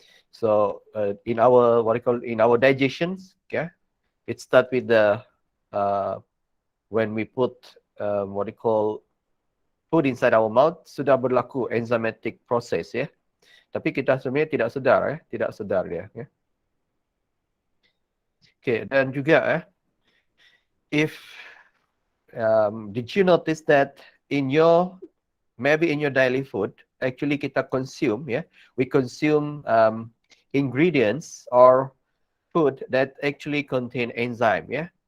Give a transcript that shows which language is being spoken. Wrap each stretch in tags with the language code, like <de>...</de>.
<en>So in our what we call in our digestions, okay, it start with the when we put what we call food inside our mouth,</en> <ms>sudah berlaku</ms> <en>enzymatic process ya.</en> <ms>Tapi kita sebenarnya tidak sedar ya, tidak sedar dia ya.</ms> <en>Okay,</en> <ms>dan juga</ms> <en>if did you notice that in your maybe in your daily food actually kita consume ya, we consume ingredients or food that actually contain enzyme ya.</en>